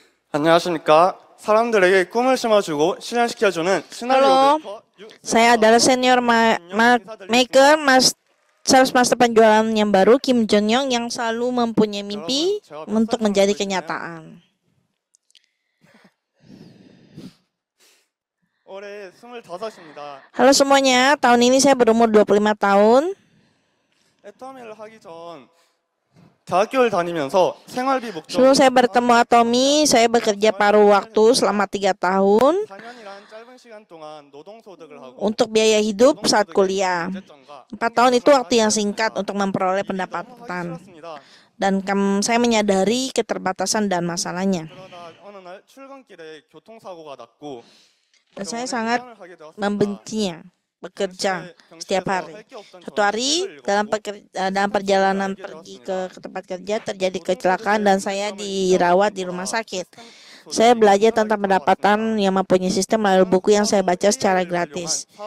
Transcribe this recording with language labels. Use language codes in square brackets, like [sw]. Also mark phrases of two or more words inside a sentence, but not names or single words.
[ko] 안녕하십니까. 사람들에게 꿈을 심어주고 실현시켜주는 시나리오 [id] Halo, [ko] 메이커 [id] saya adalah [en] senior maker, sales master [id] penjualan yang baru, Kim Jong Yong, yang selalu mempunyai [ko] 여러분, [id] mimpi [ko] 제가 몇 [id] untuk [ko] 살쯤 [id] menjadi [ko] 알고 계시나요? [id] kenyataan. [ko] 올해 25입니다. [id] Halo semuanya, tahun ini saya berumur 25 tahun. [ko] 애터미를 하기 전 대학교를 다니면서 생활비 [id] Sebelum [ko] 목적으로 [id] saya bertemu Atomi, saya bekerja paruh waktu selama 3 tahun [ko] 4년이란 짧은 시간 동안 노동소득을 하고 [id] untuk biaya hidup saat kuliah. 4 tahun itu waktu yang singkat untuk memperoleh pendapatan. [ko] 싫었습니다. [id] Dan saya menyadari keterbatasan dan masalahnya. [ko] 그러다 어느 날 출근길에 교통사고가 났고 [id] Dan saya sangat membencinya bekerja setiap hari. Suatu hari dalam perjalanan pergi ke tempat kerja terjadi kecelakaan dan saya dirawat di rumah sakit. Saya belajar tentang pendapatan yang mempunyai sistem melalui buku yang saya baca secara gratis.